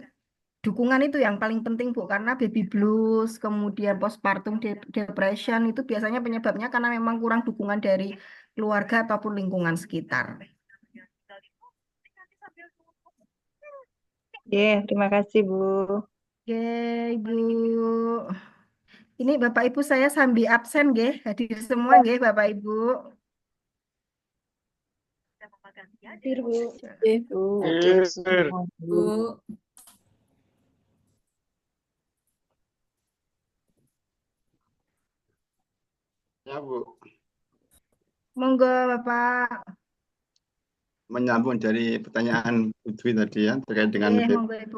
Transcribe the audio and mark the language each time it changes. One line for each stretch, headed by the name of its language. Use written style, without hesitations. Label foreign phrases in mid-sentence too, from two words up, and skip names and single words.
Indonesian: Kemudian dukungan itu yang paling penting Bu, karena
English: baby blues,
Indonesian: kemudian
English: postpartum depression
Indonesian: itu biasanya penyebabnya karena memang kurang dukungan dari keluarga ataupun lingkungan sekitar. Terima kasih Bu. Oke, Ibu. Ini Bapak Ibu saya sambil absen nggih, hadir semua nggih Bapak Ibu. Hadir, Bu. Bu. Bu. Ya, Bu. Monggo Bapak. Menyambung dari pertanyaan Bu Dwi tadi ya, terkait dengan Monggo Ibu.